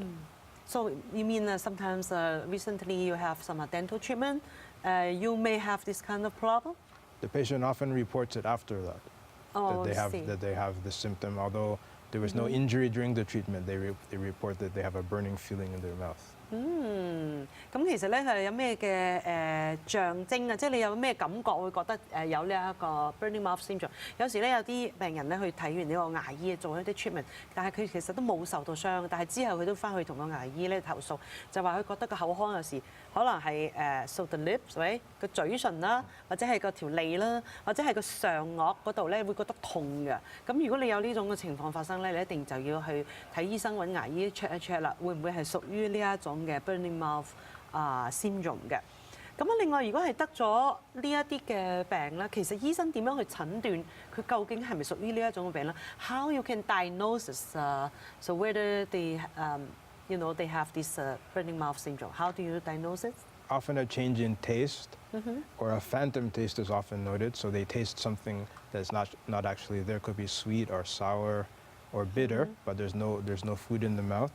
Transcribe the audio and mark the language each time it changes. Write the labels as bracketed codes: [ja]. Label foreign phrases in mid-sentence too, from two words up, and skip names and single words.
[en] So you mean sometimes recently you have some dental treatment, you may have this kind of problem? The patient often reports it after that, Oh, that I see. they have the symptom. Although there was no injury during the treatment, they report that they have a burning feeling in their mouth. [yue] 咁其實咧係有咩嘅象徵啊？即係你有咩感覺會覺得有呢一個 [en] burning mouth syndrome？ [yue] 有時咧有啲病人咧去睇完呢個牙醫做一啲 treatment，但係佢其實都冇受到傷，但係之後佢都翻去同個牙醫咧投訴，就話佢覺得個口腔有時可能係 [en] so the lips [yue] 喂個嘴唇啦，或者係個條脷啦，或者係個上顎嗰度咧會覺得痛嘅。咁如果你有呢種嘅情況發生咧，你一定就要去睇醫生揾牙醫 check 一 check 啦，會唔會係屬於呢一種嘅 [en] burning mouth syndrome [yue] 嘅？咁啊，另外如果係得咗呢一啲嘅病咧，其實醫生點樣去診斷佢究竟係咪屬於呢一種嘅病咧 ？ [en] How you can diagnose so whether they they have this burning mouth syndrome? How do you diagnose it? Often a change in taste or a phantom taste is often noted. So they taste something that's not actually there. Could be sweet or sour or bitter, but there's no food in the mouth.